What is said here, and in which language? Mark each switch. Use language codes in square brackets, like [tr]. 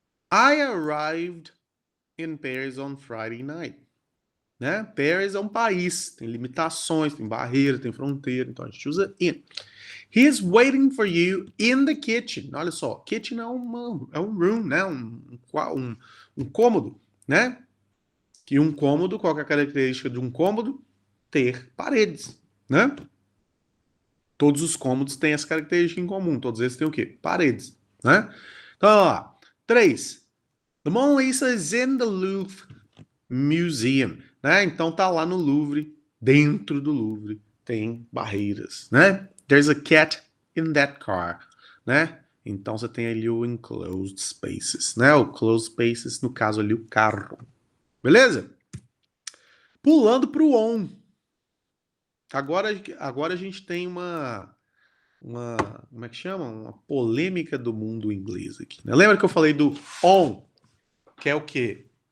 [en] I arrived in Paris on Friday night. [pt] Né? Paris é um país, tem limitações, tem barreira, tem fronteira, então a gente usa in. [en] He's waiting for you in the kitchen. [pt] Olha só, kitchen é um room, né? Um cômodo, né? E um cômodo, qual é a característica de um cômodo? Ter paredes, né? Todos os cômodos têm essa característica em comum, todos eles têm o quê? Paredes, né? Então, olha lá. 3. [en] The Mona Lisa is in the Louvre Museum, né? [pt] Então tá lá no Louvre, dentro do Louvre tem barreiras, né? [en] There's a cat in that car, né? [pt] Então você tem ali o [en] enclosed spaces, [pt] né? O [en] closed spaces, [pt] no caso ali o carro. Beleza? Pulando pro on. Agora a gente tem uma como é que chama? Uma polêmica do mundo inglês aqui, né? Lembra que eu falei do on, que é o quê?